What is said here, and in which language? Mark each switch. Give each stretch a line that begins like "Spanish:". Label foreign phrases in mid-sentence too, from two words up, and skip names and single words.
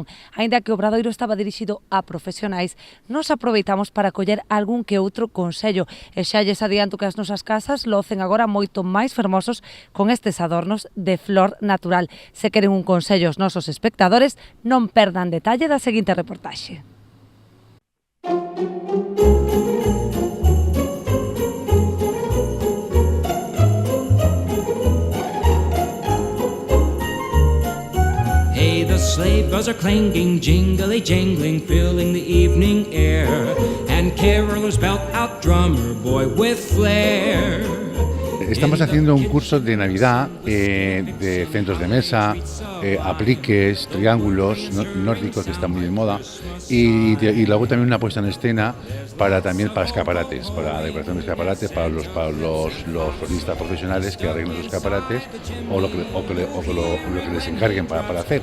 Galician: Aínda que o obradoiro estaba dirixido a profesionais, nos aproveitamos para coller algún que outro consello. E xa lles adianto que as nosas casas locen agora moito máis fermosos con estes adornos de flor natural. Se queren un consello aos nosos espectadores, non perdan detalle da seguinte reportaxe.
English: The sleigh bells are clanging, jingly jangling, filling the evening air, and carolers belt out drummer boy with flair.
Spanish: Estamos haciendo un curso de Navidad de centros de mesa, apliques, triángulos nórdicos, que están muy de moda, y luego también una puesta en escena para escaparates, para decoración de escaparates, para los floristas profesionales que arreglen los escaparates o lo que les encarguen para hacer.